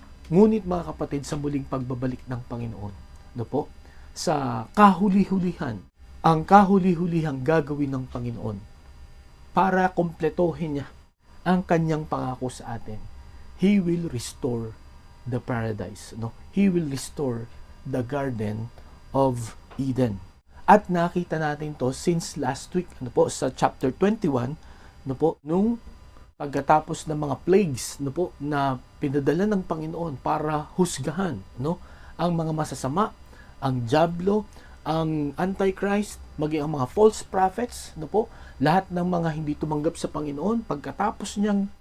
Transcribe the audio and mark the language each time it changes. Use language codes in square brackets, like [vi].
[tl] Ngunit mga kapatid, sa muling pagbabalik ng Panginoon, sa kahuli-hulihan, ang kahuli-hulihang gagawin ng Panginoon para kompletohin niya ang kanyang pangako sa atin, [en] He will restore the paradise. He will restore the Garden of Eden. [tl] At nakita natin to [en] since last week, [tl] sa chapter 21, nung pagkatapos ng mga plagues, na pinadala ng Panginoon para husgahan, ang mga masasama, ang dyablo, ang Antichrist, maging ang mga false prophets, lahat ng mga hindi tumanggap sa Panginoon, pagkatapos niyang